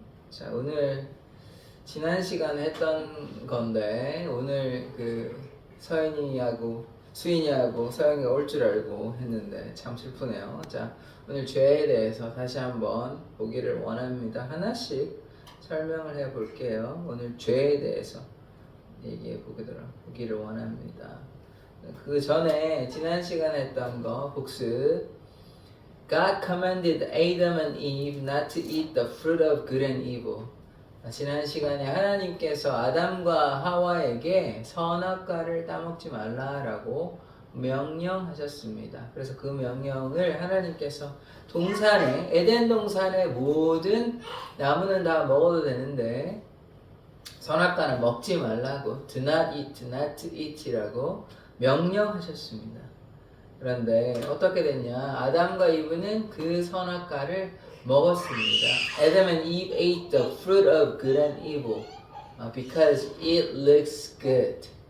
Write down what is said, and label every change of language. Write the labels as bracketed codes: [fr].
[ko] 자, 오늘 지난 시간에 했던 건데 오늘 수인이하고 서영이가 올 줄 알고 했는데 참 슬프네요. 자, 오늘 죄에 대해서 다시 한번 보기를 원합니다. 하나씩 설명을 해 볼게요. 오늘 죄에 대해서 얘기해 보기를 원합니다. 그 전에 지난 시간에 했던 거 복습. [en] God commanded Adam and Eve not to eat the fruit of good and evil. [ko] 지난 시간에 하나님께서 아담과 하와에게 선악과를 따먹지 말라라고 명령하셨습니다. 그래서 그 명령을 하나님께서 동산에 에덴 동산의 모든 나무는 다 먹어도 되는데 선악과는 먹지 말라고 [en] do not eat [ko] 이라고 명령하셨습니다. 그런데 어떻게 됐냐? 아담과 이브는 그 선악과를 먹었습니다. [en] Adam and Eve ate the fruit of good and evil because it looks good.